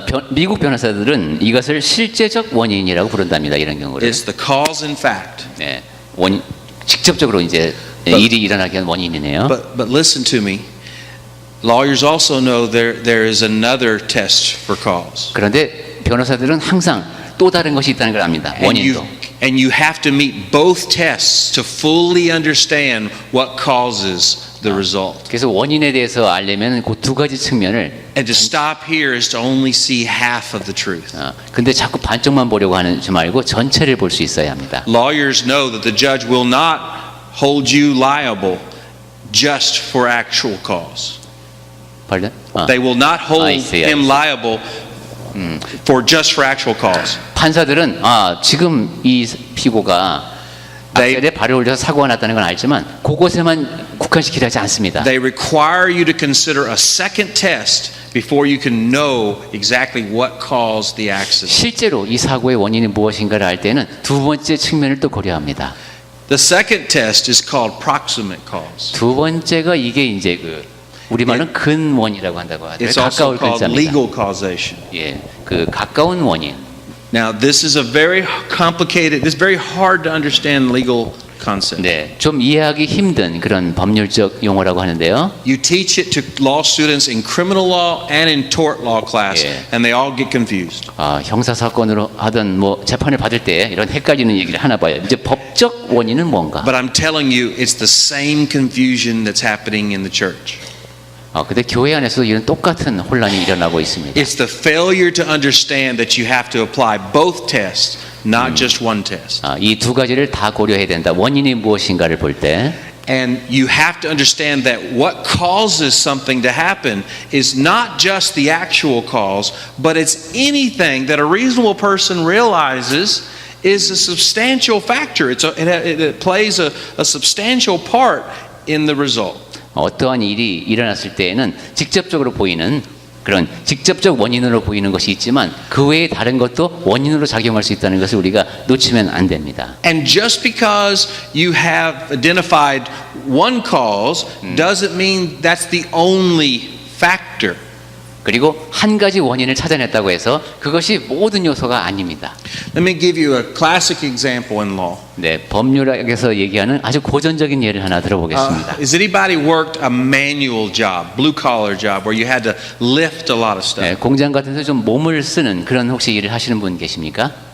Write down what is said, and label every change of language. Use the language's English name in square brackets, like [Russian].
[Korean] 미국 변호사들은 이것을 실제적 원인이라고 부른답니다. 이런 경우를. [English] It's the cause in fact. [Korean] 네, 원인 직접적으로 이제 일이 일어나게 한 원인이네요. [English] But listen to me. Lawyers also know there is another test for cause. [Korean] 그런데 변호사들은 항상 또 다른 것이 있다는 걸 압니다. 원인도. [English] And you have to meet both tests to fully understand what causes the result. [Korean] 그래서 원인에 대해서 알려면 그 두 가지 측면을 [English] And to stop here is to only see half of the truth. [Korean] 근데 자꾸 반쪽만 보려고 하지 말고 전체를 볼 수 있어야 합니다. [English] Lawyers know that the judge will not hold you liable just for actual cause. Pardon? They will not hold I see. him liable for just for actual cause. [Korean] 판사들은 지금 이 피고가 악셀에 발을 올려서 사고가 났다는 건 알지만 그곳에만 국한시키려 하지 않습니다. [English] They require you to consider a second test before you can know exactly what caused the accident. [Korean] 실제로 이 사고의 원인이 무엇인가를 알 때는 두 번째 측면을 또 고려합니다. [English] The second test is called proximate cause. [Korean] 두 번째가 이게 이제 우리말로는 근원이라고 한다고 하죠. [English] It's also [Korean] 가까울 [English] called [Korean] 글자입니다. [English] legal causation. [Korean] 예, 그 가까운 원인. [English] Now, this is a very complicated, this is very hard to understand legal concept. [Korean] 네, 좀 이해하기 힘든 그런 법률적 용어라고 하는데요. [English] You teach it to law students in criminal law and in tort law class, Yeah. and they all get confused. [Korean] 형사 사건으로 하든 재판을 받을 때 이런 헷갈리는 얘기를 하나 봐요. 이제 법적 원인은 뭔가? [English] But I'm telling you, it's the same confusion that's happening in the church. [Korean] 근데 교회 안에서도 이런 똑같은 혼란이 일어나고 있습니다. [English] It's the failure to understand that you have to apply both tests, not just one test. [Korean] 이 두 가지를 다 고려해야 된다. 원인이 무엇인가를 볼 때. [English] And you have to understand that what causes something to happen is not just the actual cause, but it's anything that a reasonable person realizes is a substantial factor. It plays a substantial part in the result. [Korean] 어떠한 일이 일어났을 때에는 직접적으로 보이는 그런 직접적 원인으로 보이는 것이 있지만 그 외에 다른 것도 원인으로 작용할 수 있다는 것을 우리가 놓치면 안 됩니다. [English] And just because you have identified one cause doesn't mean that's the only factor. [Korean] 그리고 한 가지 원인을 찾아냈다고 해서 그것이 모든 요소가 아닙니다. [English] Let me give you a classic example in law. [Korean] 네, 법률학에서 얘기하는 아주 고전적인 예를 하나 들어보겠습니다. [English] Has anybody worked a manual job, blue collar job, where you had to lift a lot of stuff? [Korean] 네, 공장 같은 데서 좀 몸을 쓰는 그런 혹시 일을 하시는 분 계십니까?